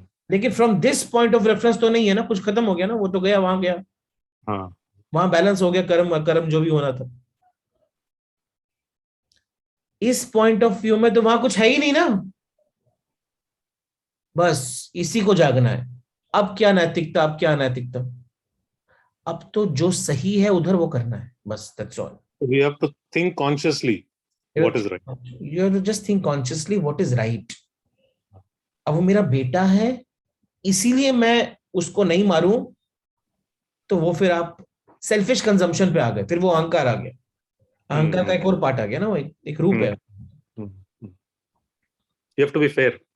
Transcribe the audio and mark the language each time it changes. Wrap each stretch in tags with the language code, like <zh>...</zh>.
<hi>लेकिन from this point of reference तो नहीं है ना, कुछ खत्म हो गया ना, वो तो गया, वहां गया, वहां बैलेंस हो गया, कर्म जो भी होना था. इस पॉइंट ऑफ व्यू में तो वहां कुछ है ही नहीं ना. बस इसी को जागना है. अब क्या नैतिकता, अब क्या अनैतिकता. अब तो जो सही है उधर वो करना है, बस,</hi> <en>that's all. We have to think consciously what is right. You have to just think consciously what is right.</en> <hi>अब वो मेरा बेटा है इसीलिए मैं उसको नहीं मारूं, तो वो फिर आप सेल्फिश कंजम्पशन पे आ गए, फिर वो अहंकार आ गया. अहंकार का एक और पार्ट आ गया ना, वो एक रूप है.</hi> <en>You have to be fair.</en>